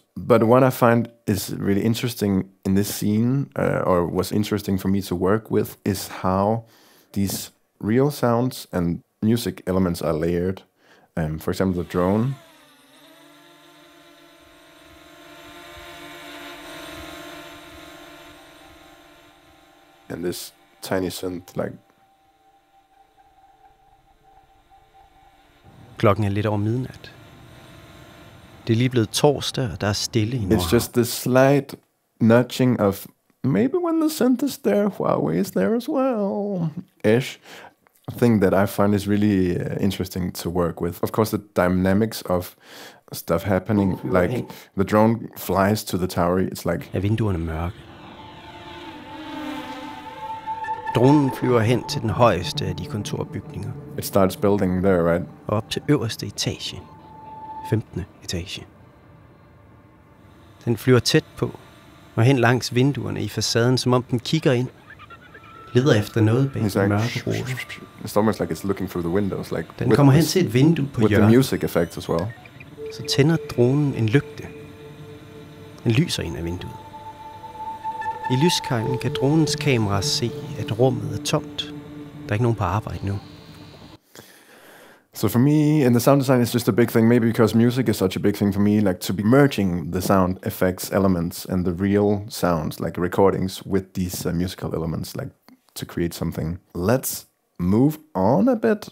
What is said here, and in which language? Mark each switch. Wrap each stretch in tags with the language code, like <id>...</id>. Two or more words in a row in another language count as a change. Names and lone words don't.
<en>But what I find is really interesting in this scene, or was interesting for me to work with, is how these real sounds and music elements are layered. For example, the drone. And this tiny synth, like.</en> <da>Klokken er lidt over midnat. Det er lige blevet torsdag, og der er stille i Nordhavn.</da> <en>It's just this slight nudging of maybe when the synth is there, Huawei is there as well, ish. Thing that I find is really interesting to work with. Of course, the dynamics of stuff happening, like the drone flies to the tower. It's like.</en> <da>Er vinduerne mørke? Dronen flyver hen til den højeste af de kontorbygninger.</da> <en>It starts building there, right?</en> <da>Og op til øverste etage. 15. etage. Den flyver tæt på, og hen langs vinduerne i facaden, som om den kigger ind. Leder efter noget bag den mørke rude.</da> <en>It's almost like it's looking through the windows. Like</en> <da>den kommer hen til et vindue på hjørnet.</da> <en>With the music effects as well.</en> <da>Så tænder dronen en lygte. Den lyser ind af vinduet. I lyskejlen kan dronens kamera se, at rummet er tomt. Der er ikke nogen på arbejde nu.</da> <en>So for me, in the sound design, it's just a big thing, maybe because music is such a big thing for me, like to be merging the sound effects elements and the real sounds, like recordings, with these musical elements, like to create something. Let's move on a bit.</en>